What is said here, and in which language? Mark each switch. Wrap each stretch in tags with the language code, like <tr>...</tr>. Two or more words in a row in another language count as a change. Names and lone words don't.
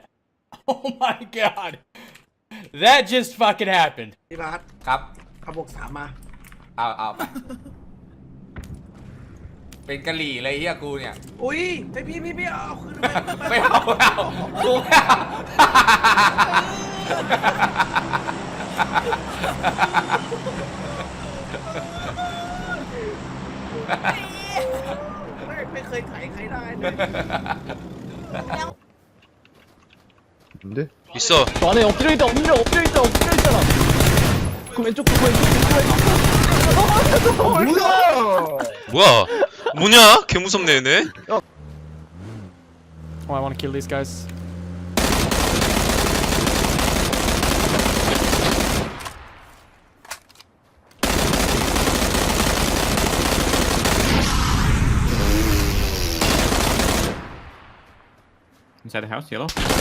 <en>Oh my god. That just fucking happened.</en> <th>พี่บาส ครับ เอาบวก3มา เอาไป เป็นกะหรี่เลยเฮียกูเนี่ย อุ้ยไอพี่เอาคืนไป ไม่เอากูไม่เอา ไม่เคยไถใครได้เลย</th> <ko>있어. 안에 엎드려 있다. 엎드려있잖아. 그 왼쪽 뭐야? 뭐냐? 개 무섭네 얘네.</ko> <en>Oh, I want to kill these guys. Inside the house, yellow.</en>